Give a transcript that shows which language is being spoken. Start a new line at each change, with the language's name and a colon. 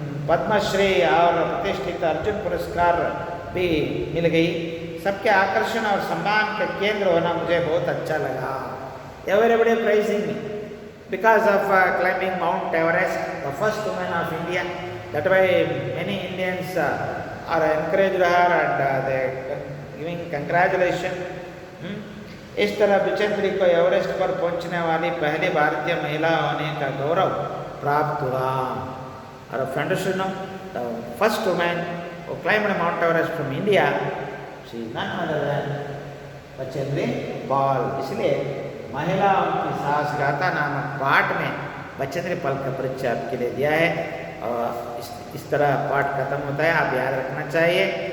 Hindi: पद्म श्री और प्रतिष्ठित अर्जुन पुरस्कार भी मिल गई। सबके आकर्षण और सम्मान का केंद्र होना मुझे बहुत अच्छा लगा।
English: Everybody praising me because of climbing Mount Everest, the first woman of India. That way many Indians are encouraged her and they giving congratulations.
Hindi: इस तरह बचेंद्री को एवरेस्ट पर पहुंचने वाली पहली भारतीय महिला होने का गौरव प्राप्त हुआ।
English: और friend should know, the first woman who climbed Mount Everest from India, she is none other than Bachendri Pal.
Hindi: इसलिए महिलाओं की साहस गाथा नामक पाठ में बचेंद्री पाल का परिचय आपके लिए दिया है। और इस तरह पाठ खत्म होता है, आप याद रखना चाहिए।